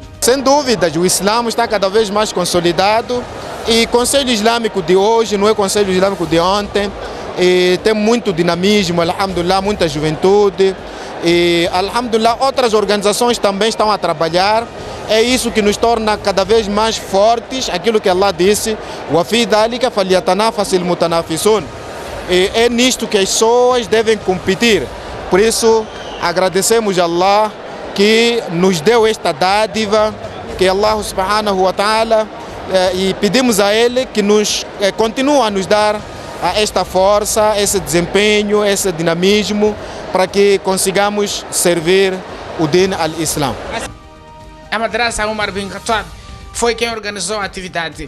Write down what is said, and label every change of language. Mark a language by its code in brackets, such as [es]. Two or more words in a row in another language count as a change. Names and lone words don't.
[pt] Sem dúvidas, o Islã está cada vez mais consolidado e o Conselho Islâmico de hoje não é o Conselho Islâmico de ontem. E tem muito dinamismo, alhamdulillah, muita juventude. E, alhamdulillah, outras organizações também estão a trabalhar é isso que nos torna cada vez mais fortes, aquilo que Allah disse, [ar] وَفِي ذَلِكَ فَلْيَتَنَافَسِ الْمُتَنَافِسُونَ. [pt] E é nisto que as pessoas devem competir. Por isso, agradecemos a Allah que nos deu esta dádiva, que Allah [ar] سبحانه وتعالى, [pt] e pedimos a Ele que nos continue a nos dar esta força, esse desempenho, esse dinamismo, para que consigamos servir o [ar] دين الإسلام. [pt] A Madrasa Umar bin Khattab foi quem organizou a atividade.